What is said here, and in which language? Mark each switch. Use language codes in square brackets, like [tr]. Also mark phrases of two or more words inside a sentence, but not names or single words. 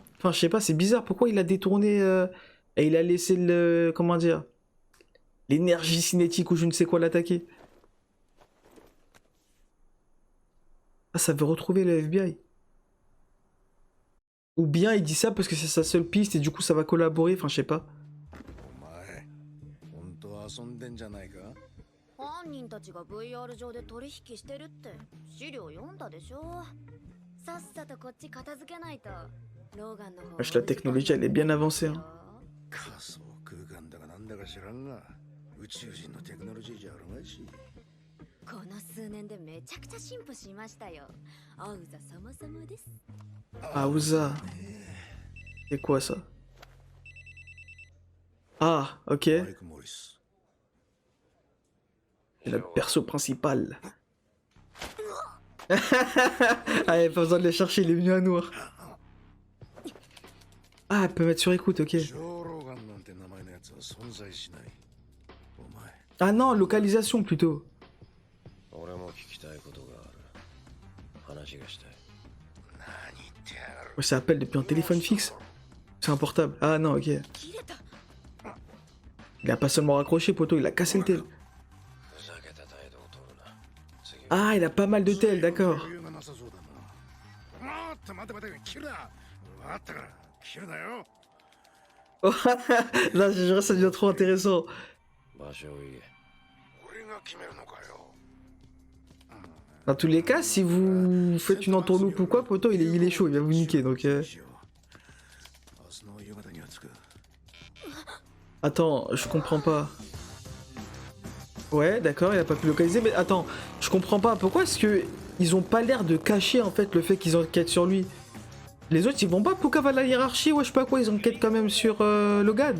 [fr] Enfin, je sais pas, c'est bizarre. Pourquoi il a détourné et il a laissé le... Comment dire? L'énergie cinétique ou je ne sais quoi l'attaquer. Ah, ça veut retrouver le FBI. Ou bien il dit ça parce que c'est sa seule piste et du coup ça va collaborer, enfin je sais pas. [ja] 遊んでんじゃないか。犯人たちが VR 上で取引してるって資料読んだでしょ。さっさとこっち片付けないとローガンの方 [fr] Wesh, la technologie elle est bien avancée. Hein. [ja] 仮想空間だかなんだか知らんが、宇宙人のテクノロジーじゃあるまいし。この数年でめちゃくちゃ進歩しましたよ。アウザ様々です。 [fr] Aouza. C'est quoi ça? Ah, ok. [ja] マリク・モリス。 [fr] C'est le perso principal. Allez, pas besoin de les chercher, il est venu à nous. Ah, elle peut mettre sur écoute, ok. [ja] ジョー・ローガンなんて名前のやつは存在しない。お前。 [fr] Ah non, localisation plutôt. [ja] 俺も聞きたいことがある。話がしたい。何言ってやがる。 [fr] Ouais, ça appelle depuis un téléphone fixe. C'est un portable. Ah non, ok. [ja] 切れた。 [fr] Il a pas seulement raccroché, poto, il a cassé le tel. [ja] ふざけた態度を取るな。次は [fr] Ah, il a pas mal de tel, d'accord. [ja] 余裕がなさそうだな。待て待て待て、切るな。わかったから、切るなよ。 [fr] Là, je dirais ça devient trop intéressant. [ja] 場所を言え。俺が決めるのかよ。 [fr] Dans tous les cas, si vous faites une entourloupe ou quoi, poto, il est chaud, il va vous niquer, donc... [ja] 明日の夕方には着く。 [fr] Attends, je comprends pas. Ouais, d'accord, il a pas pu localiser, mais attends, je comprends pas. Pourquoi est-ce que ils ont pas l'air de cacher, en fait, le fait qu'ils enquêtent sur lui? Les autres, ils vont pas pour qu'à la hiérarchie, ouais, je sais pas quoi, ils enquêtent quand même sur Logan.